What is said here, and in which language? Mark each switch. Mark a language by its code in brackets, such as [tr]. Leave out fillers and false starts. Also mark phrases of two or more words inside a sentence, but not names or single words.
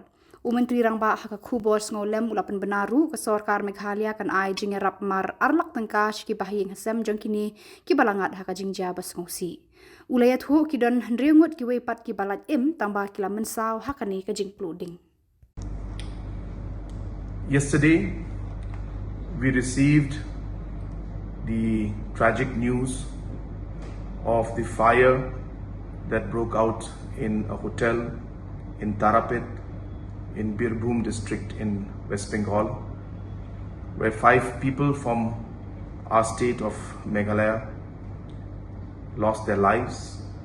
[kha] Menteri Rangba ha ka Khubor Sngewlem ulapan benaru ka Sarkar Meghalaya kan ai jing rap mar arlak tangka shki bahing hasem jong kini ki balangat ha kajing jabas ngosi. Ulayat hu kidon Ngut ki wepat ki balat tambah kila mensaw ha kani kajing Pluding. [en] Yesterday, we received the tragic news of the fire that broke out in a hotel in Tarapet in Briew district in West Bengal, where 5 people from our state of Meghalaya lost their lives.